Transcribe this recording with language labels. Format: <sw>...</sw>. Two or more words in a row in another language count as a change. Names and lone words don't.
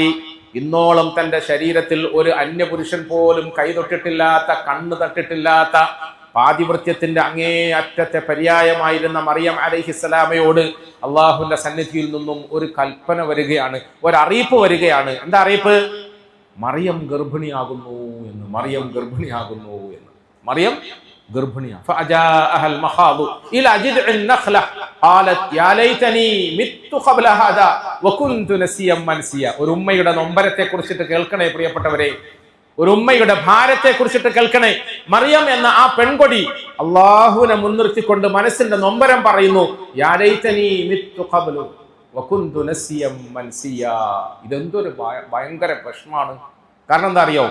<ml>ഇന്നോളം തന്റെ ശരീരത്തിൽ ഒരു അന്യപുരുഷൻ പോലും കൈതൊട്ടിട്ടില്ലാത്ത, കണ്ണു തട്ടിട്ടില്ലാത്ത, പാതിവൃത്യത്തിന്റെ അങ്ങേ അറ്റത്തെ പര്യായമായിരുന്ന മറിയം അലൈഹിസ്സലാമയോട് അള്ളാഹുവിന്റെ സന്നിധിയിൽ നിന്നും ഒരു കൽപ്പന വരികയാണ്, ഒരറിയിപ്പ് വരികയാണ്. എന്താ അറിയിപ്പ്? മറിയം ഗർഭിണിയാകുന്നു എന്ന്. മറിയം ഗർഭിണിയാണ്.</ml> <ar>فأجاءها المخاض إلى جذع النخلة قالت يا ليتني مت قبل هذا وكنت نسيا منسيا.</ar> <ml>ഒരു ഉമ്മയുടെ നൊമ്പരത്തെ കുറിച്ചിട്ട് കേൾക്കണേ പ്രിയപ്പെട്ടവരെ, ഒരു ഉമ്മയുടെ ഭാരത്തെ കുറിച്ചിട്ട് കേൾക്കണേ. മറിയം എന്ന ആ പെൺകൊടി അള്ളാഹുവിനെ മുൻനിർത്തിക്കൊണ്ട് മനസ്സിന്റെ നൊമ്പരം പറയുന്നു.</ml> <ar>يا ليتني مت قبل وكنت نسيا منسيا.</ar> <ml>ഇതെന്തൊരു ഭയങ്കര പ്രശ്നമാണ്. കാരണം എന്താ അറിയോ?</ml>